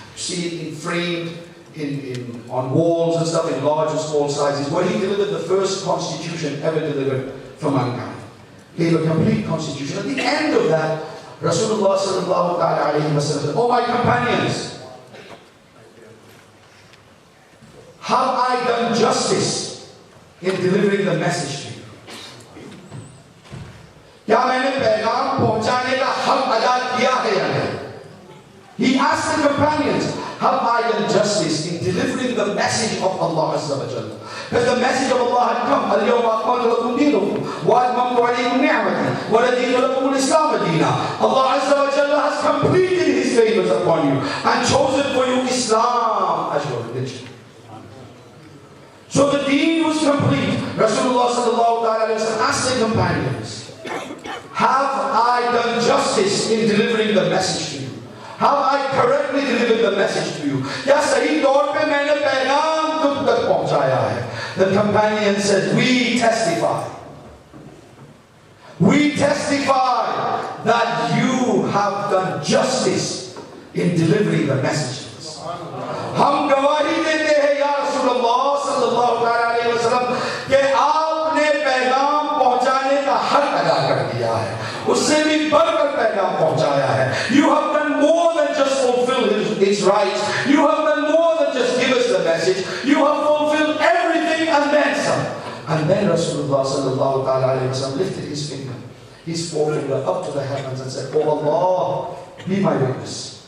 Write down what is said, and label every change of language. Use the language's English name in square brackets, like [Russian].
[English] You see it framed on walls and stuff in large and small sizes, where he delivered the first constitution ever delivered for mankind. Gave a complete constitution. At the end of that, Rasulullah sallallahu alayhi wa sallam said, "Oh my companions, have I done justice in delivering the message to you? [Hindi] क्या मैंने पैगाम पहुंचाने का हक अदा किया है या नहीं?" [English] He asked the companions, have I done justice in delivering the message of Allah Azza wa Jalla? Because the message of Allah had come. [Arabic] اليوم أكملت لكم دينكم وأتممت عليكم نعمتي ورضيت لكم الإسلام دينا. [English] Allah Azza wa Jalla has completed His favors upon you and chosen for you Islam as your religion. So the deen was complete. Rasulullah sallallahu alaihi wasallam asked the companions, have I done justice in delivering the message to you? Have I correctly delivered the message to you? [Hindi] क्या सही तौर पे मैंने पैगाम तुम तक पहुंचाया है? [English] The companion says, we testify. We testify that you have done justice in delivering the messages. [Hindi] हम गवाही देते हैं या रसूलुल्लाह सल्लल्लाहु अलैहि वसल्लम कि आपने पैगाम पहुंचाने का हक अदा कर दिया है, उससे भी बढ़कर पैगाम पहुंचाया है. [English] You have done more than just fulfill its rights. You have done more than just give us the message. You have fulfilled everything and then some. And then Rasulullah sallallahu alaihi wasallam lifted his finger, his forefinger up to the heavens and said, "Oh Allah, be my witness.